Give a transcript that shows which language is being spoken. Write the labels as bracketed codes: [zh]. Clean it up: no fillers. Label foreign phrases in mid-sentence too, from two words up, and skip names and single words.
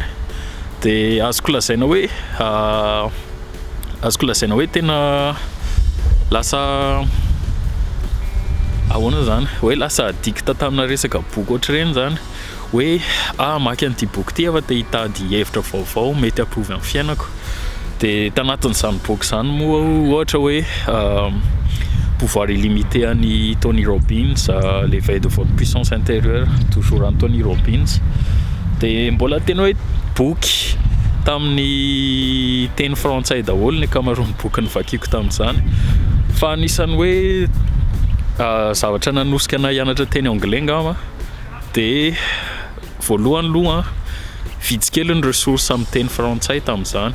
[mg] Dia azoko lazaina hoe tena lasa ahoana zany hoe lasa addict tamina resaka boky ohatr'ireny zany hoe maky an'ity boky ity afa te hitady hevitra vaovao mety ampiova amin'ny fiainako. Dia tanatin'izany boky zany moa ohatra hoe pouvoir illimité an'i Tony Robbins, l'éveil de votre puissance intérieure toujours Anthony Robbins. Dia mbola tena hoe boky tamin'ny teny frantsay daholo ny ankamaroan'ny boky ny vakiako tamin'izany fa anisany hoe zavatra nanosika na hianatra teny anglais ngamba dia voalohany aloha vitsikely ny ressource amin'ny teny frantsay tamin'izany.